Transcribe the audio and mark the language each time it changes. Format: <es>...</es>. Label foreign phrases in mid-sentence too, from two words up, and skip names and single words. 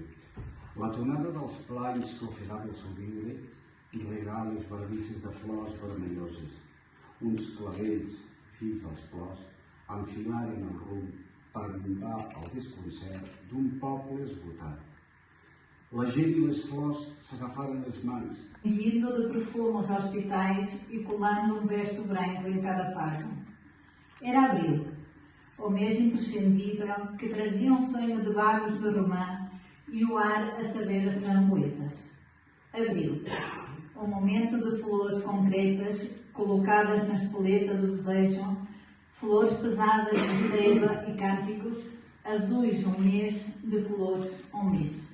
<ca>La tonada dels planys que ofegava el somriure i regar les bardisses de flors vermelloses. Uns clavells, fills dels plors, enfilaren el rumb per minvar el desconcert d'un poble esgotat. La gent i les flors s'agafaren les mans.</ca> <pt>Indo de perfume aos hospitais e colando verso branco em cada página. Era abril, o mês imprescindível que trazia sonho de vagos de romã e o ar a saber as framboesas. Abril, momento de flores concretas colocadas na espoleta do desejo, flores pesadas de seda e cânticos, azuis mês de flores mês.</pt>